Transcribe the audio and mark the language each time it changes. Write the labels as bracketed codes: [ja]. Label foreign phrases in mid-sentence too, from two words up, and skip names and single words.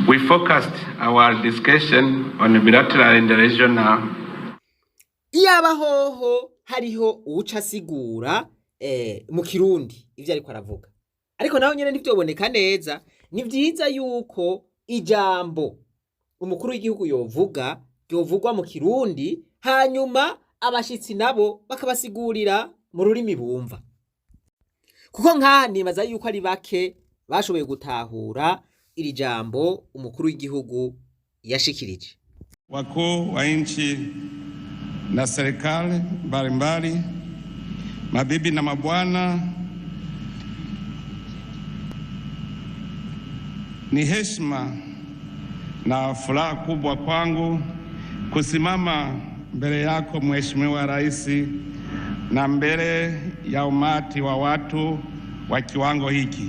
[en] we focused our discussion on bilateral and regional. [rn] Iyaba hoho hariho uca sigura mu Kirundi ivyo ariko aravuga, ariko naho nyene ntivyoboneka neza. Ni vyiza yuko ijambo umukuru w'igihugu yovuga ryovugwa mu Kirundi, hanyuma abashitsi nabo bakabasigurira mu rurimi bumva, kuko nka nibaza yuko ari bake bashoboye gutahura iri jambo umukuru w'igihugu yashikirije. [sw] Wakuu wa nchi na serikali mbalimbali, mabibi na mabwana, ni heshima na furaha kubwa kwangu kusimama mbele yako Mheshimiwa Rais na mbele ya umati wa watu wa kiwango hiki.